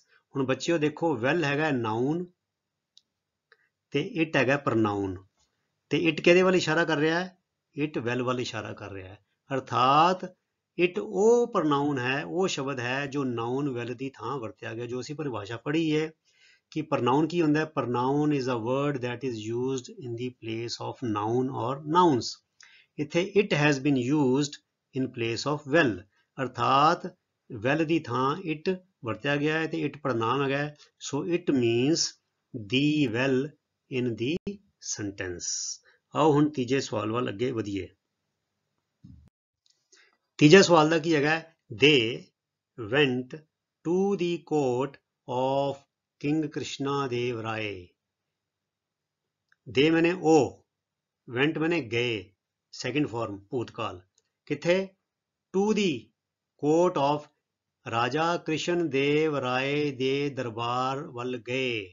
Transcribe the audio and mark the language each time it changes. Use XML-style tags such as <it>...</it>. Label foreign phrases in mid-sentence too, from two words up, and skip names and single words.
<pa>ਹੁਣ ਬੱਚਿਓ ਦੇਖੋ ਵੈਲ ਹੈਗਾ ਨਾਊਨ ਤੇ ਇਟ ਹੈਗਾ ਪ੍ਰਨਾਊਨ, ਤੇ ਇਟ ਕਿਹਦੇ ਵੱਲ ਇਸ਼ਾਰਾ ਕਰ ਰਿਹਾ ਹੈ, ਇਟ ਵੈਲ ਵੱਲ ਇਸ਼ਾਰਾ ਕਰ ਰਿਹਾ ਹੈ। ਅਰਥਾਤ ਇਟ ਉਹ ਪ੍ਰਨਾਊਨ ਹੈ, ਉਹ ਸ਼ਬਦ ਹੈ ਜੋ ਨਾਊਨ ਵੈਲ ਦੀ ਥਾਂ ਵਰਤਿਆ ਗਿਆ। ਜੋ ਅਸੀਂ ਪਰਿਭਾਸ਼ਾ ਪੜ੍ਹੀ ਹੈ ਕਿ ਪ੍ਰਨਾਊਨ ਕੀ ਹੁੰਦਾ ਹੈ,</pa> <en>pronoun is a word that is used in the place of noun or nouns। ਇੱਥੇ it has been used in place of well,</en> <pa>ਅਰਥਾਤ well ਦੀ ਥਾਂ it ਵਰਤਿਆ ਗਿਆ ਹੈ ਤੇ it ਪ੍ਰਨਾਮ ਹੈਗਾ।</pa> <en>ਸੋ it means the well in the sentence।</en> <pa>ਆਓ ਹੁਣ ਤੀਜੇ ਸਵਾਲ ਵੱਲ ਅੱਗੇ ਵਧੀਏ। ਤੀਜਾ ਸਵਾਲ ਦਾ ਕੀ ਹੈਗਾ,</pa> <en>they went to the court of King Krishna Dev Rai।</en> <pa>ਦੇ ਮੈਨੇ ਉਹ, went ਮੈਨੇ ਗਏ,</pa> <en>second form</en> <pa>ਭੂਤਕਾਲ। ਕਿੱਥੇ,</pa> <en>to the court of</en> <pa>ਰਾਜਾ ਕ੍ਰਿਸ਼ਨ ਦੇਵ ਰਾਏ ਦੇ ਦਰਬਾਰ ਵੱਲ ਗਏ।</pa>